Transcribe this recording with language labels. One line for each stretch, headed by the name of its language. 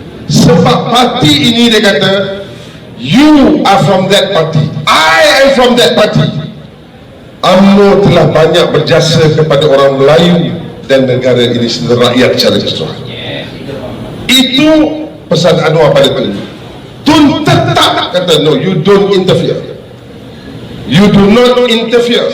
Malay: Sebab parti ini, dia kata,
English: you are from that party, I am from that party.
Malay: UMNO telah banyak berjasa kepada orang Melayu dan negara ini seluruh rakyat secara keseluruhan. Itu pesan Anwar pada Tun. Tun tetap kata,
English: no, you don't interfere, you do not interfere.